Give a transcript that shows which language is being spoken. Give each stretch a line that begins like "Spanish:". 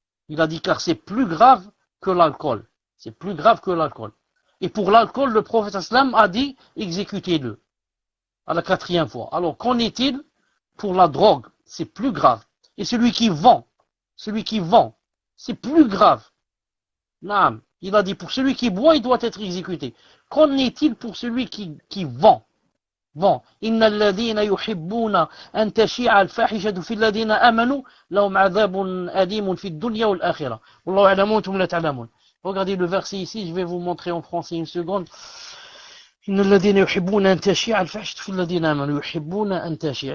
French: Il a dit car c'est plus grave que l'alcool. Et pour l'alcool, le prophète sallam a dit, exécutez-le. À la quatrième fois. Alors qu'en est-il pour la drogue? C'est plus grave. Et celui qui vend, celui qui vend, c'est plus grave. Naam, il a dit pour celui qui boit, il doit être exécuté. Qu'en est-il pour celui qui vend?
Arabic: Bon, إن الذين يحبون أن تشيع الفاحشة في الذين آمنوا لهم عذاب أليم في الدنيا والآخرة والله يعلم وأنتم لا تعلمون.
French: Regardez le verset ici, je vais vous montrer en français une seconde.
Arabic: إن الذين يحبون أن تشيع الفاحشة في الذين آمنوا يحبون أن تشيع.